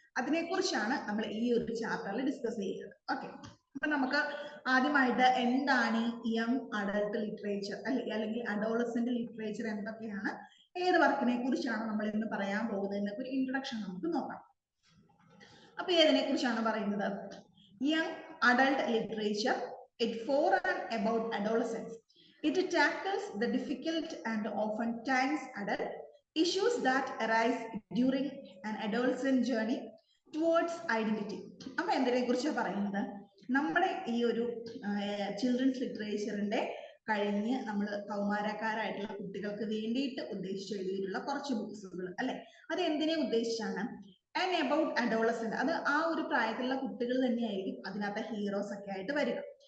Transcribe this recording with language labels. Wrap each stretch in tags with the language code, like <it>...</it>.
<ml>അതിനെക്കുറിച്ചാണ് നമ്മൾ ഈ ഒരു ചാപ്റ്ററിൽ ഡിസ്കസ് ചെയ്യുന്നത്. ഓക്കെ, അപ്പൊ നമുക്ക് ആദ്യമായിട്ട് എന്താണ് ഈ യങ് അഡൾട്ട് ലിറ്ററേച്ചർ അല്ലെങ്കിൽ അഡോളസെന്റ് ലിറ്ററേച്ചർ എന്തൊക്കെയാണ്, ഏത് വർക്കിനെ കുറിച്ചാണ് നമ്മൾ ഇന്ന് പറയാൻ പോകുന്നത്, ഒരു ഇൻട്രൊഡക്ഷൻ നമുക്ക് നോക്കാം. അപ്പൊ ഏതിനെ കുറിച്ചാണ് പറയുന്നത്?</ml> <en>Young adult literature, it for and about adolescence. It tackles the difficult and often times adult issues that arise during an adolescent journey towards identity.</en> <ml>അപ്പൊ എന്തിനെ കുറിച്ചാണ് പറയുന്നത്? നമ്മുടെ ഈ ഒരു ചിൽഡ്രൻസ് ലിറ്ററേച്ചറിന്റെ കഴിഞ്ഞ് നമ്മൾ കൗമാരക്കാരായിട്ടുള്ള കുട്ടികൾക്ക് വേണ്ടിയിട്ട് ഉദ്ദേശിച്ച് എഴുതിയിട്ടുള്ള കുറച്ച് ബുക്സുകൾ അല്ലെ. അത് എന്തിനെ ഉദ്ദേശിച്ചാണ്?</ml> <en>and about adolescent,</en> <ml>അത് ആ ഒരു പ്രായത്തിലുള്ള കുട്ടികൾ തന്നെയായിരിക്കും അതിനകത്ത് ഹീറോസ് ഒക്കെ ആയിട്ട് വരിക.</ml>